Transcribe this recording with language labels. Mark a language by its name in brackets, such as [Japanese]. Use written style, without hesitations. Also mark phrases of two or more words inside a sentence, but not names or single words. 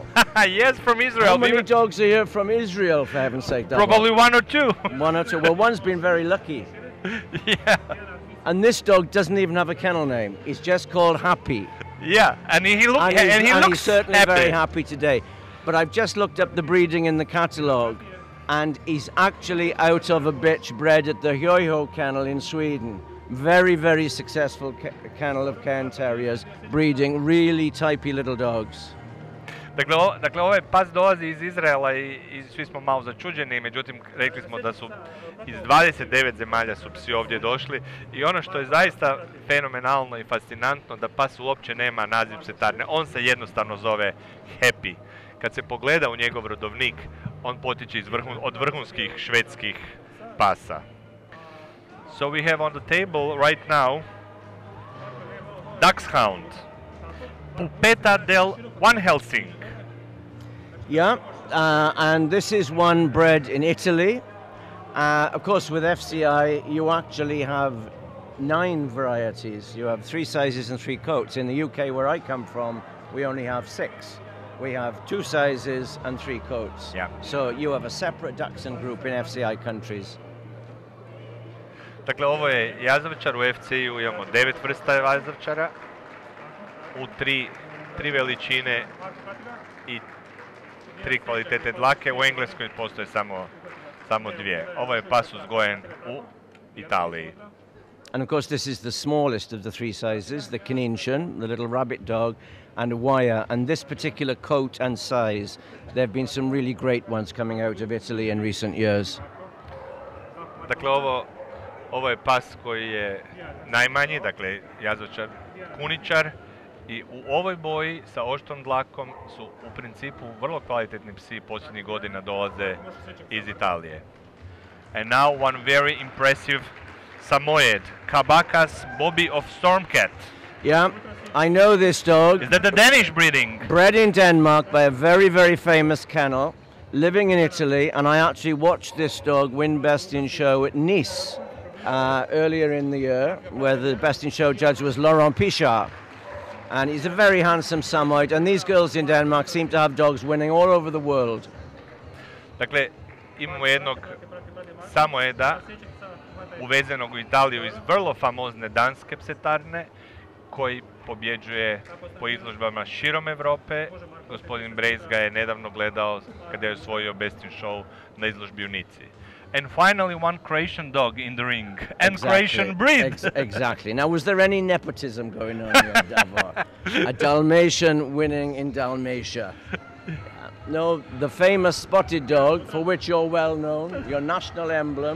[English] Yes, from Israel. How many dogs are here from Israel, for heaven's sake? Probably one or two. One or two. Well, one's been very lucky. Yeah. And this dog doesn't even have a kennel name. He's just called Happy. Yeah, and he looks he's certainly happy. very happy today. But I've just looked up the breeding in the catalogue, and he's actually out of a bitch bred at the Jojo kennel in Sweden. Very, very successful kennel of Cairn Terriers, breeding really typey little dogs. [Croatian] Dakle, ovaj pas dolazi iz Izraela i svi smo malo začuđeni, međutim rekli smo da su iz 29 zemalja su psi ovdje došli i ono što je zaista fenomenalno i fascinantno da pas uopće nema naziv psetarne, on se jednostavno zove Happy. Kad se pogleda u njegov rodovnik, on potiče od vrhunskih švedskih pasa. [English] So we have on the table right now Dachshund, Pupetta del Van Helsing. Yeah, and this is one bred in Italy. Of course, with FCI, you actually have 9 varieties. You have 3 sizes and 3 coats. In the UK, where I come from, we only have 6. We have 2 sizes and 3 coats. Yeah. So you have a separate Dachshund group in FCI countries. [Croatian] Dakle, ovo je jazavčar, u FC-u imamo 9 vrsta jazavčara, u 3 veličine i 3 kvalitete dlake, u Engleskoj postoje samo 2. Ovo je pas uzgojen u Italiji. [English] And of course, this is the smallest of the 3 sizes, the Canincian, the little rabbit dog, and a wire. And this particular coat and size, there have been some really great ones coming out of Italy in recent years. [Croatian] Dakle, ovo je pas koji je najmanji, dakle, jazavčar kuničar, i u ovoj boji sa oštrom dlakom su u principu vrlo kvalitetni psi posljednjih godina dolaze iz Italije. [English] And now one very impressive SAMOYED, CABAKA'S Bobbie of Stormcat. Yeah, I know this dog. Is that the Danish breeding? Bred in Denmark by a very, very famous kennel, living in Italy, and I actually watched this dog win Best in Show at Nice earlier in the year, where the Best in Show judge was Laurent Pichard. And he's a very handsome Samoyed, and these girls in Denmark seem to have dogs winning all over the world. [Croatian] Dakle, imamo jednog Samoyeda uvezenog u Italiju iz vrlo famozne danske psetarne, koji pobjeđuje po izložbama širom Europe. Gospodin Brejs ga je nedavno gledao kada je osvojio [English] Best in Show [Croatian] na izložbi u Nici. [English] And finally, one Croatian dog in the ring, and exactly. Croatian breed. Exactly. Now, was there any nepotism going on here, Davor? A Dalmatian winning in Dalmatia. No, the famous spotted dog, for which you're well known, your national emblem.